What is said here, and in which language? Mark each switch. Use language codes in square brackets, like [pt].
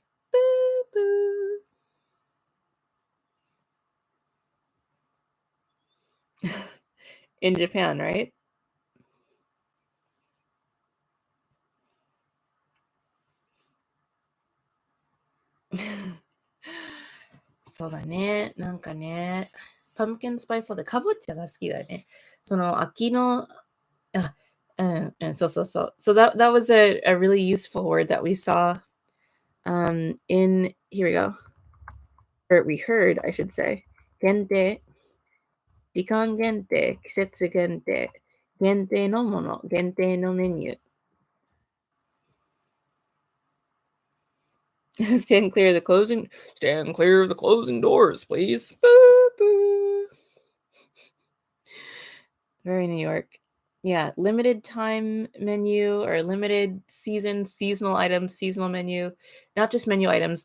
[en] プープー。In Japan, right? [ja] そうだね。なんかね。パンプキンスパイスラテ、かぼちゃが好きだよね。その秋の、そうそうそう。 [en] So that was a really useful word that we saw in, here we go. Or we heard, I should say. [ja] 限定、時間限定、季節限定、限定のもの、限定のメニュー。 [en] Stand clear of the closing doors, please. Boo, boo. Very New York. Yeah, limited time menu or limited season, seasonal items, seasonal menu. Not just menu items.